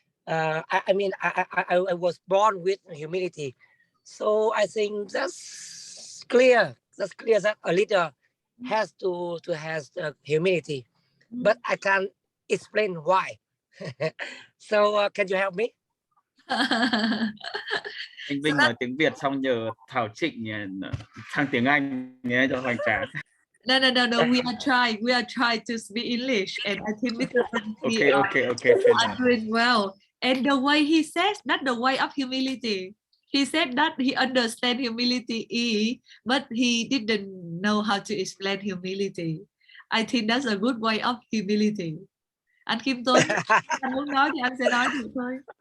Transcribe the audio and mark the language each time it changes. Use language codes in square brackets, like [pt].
[en] I mean, I was born with humility, so I think that's clear. That's clear that a leader has to has humility, but I can't explain why. So can you help me? [vi] Anh Vinh nói tiếng Việt xong nhờ Thảo Trịnh sang tiếng Anh nhé cho hoành tráng. [en] No. We are trying to speak English, and I think Mr. Okay. are doing well. And the way he says, not the way of humility. He said that he understands humility, but he didn't know how to explain humility. I think that's a good way of humility. [vi] Anh Kim Tuấn, anh muốn nói thì anh sẽ nói được thôi.